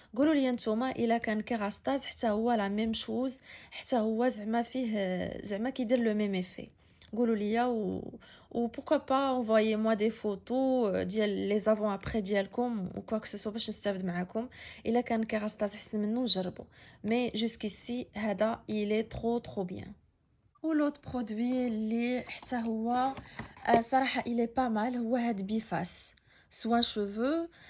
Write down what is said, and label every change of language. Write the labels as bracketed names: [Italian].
[Arabic] قولوا لي نتوما الا كان كيراستاز حتى هو [French] la même chose، [Arabic] حتى هو زعما فيه زعما كيدير [French] le même effet. [Arabic] قولوا لي [French] ou pourquoi pas envoyez-moi des photos [Arabic] ديال les avant après ديالكم [French] ou quoi que ce soit [Arabic] باش نستافد معاكم. الا كان كيراستاز احسن منه نجربو. [French] mais jusqu'ici [Arabic] هذا [French] il est trop bien. [Arabic] ولوت برودوي اللي حتى هو صراحة [French] il est pas mal [Arabic] هو هاد بيفاس soin cheveux.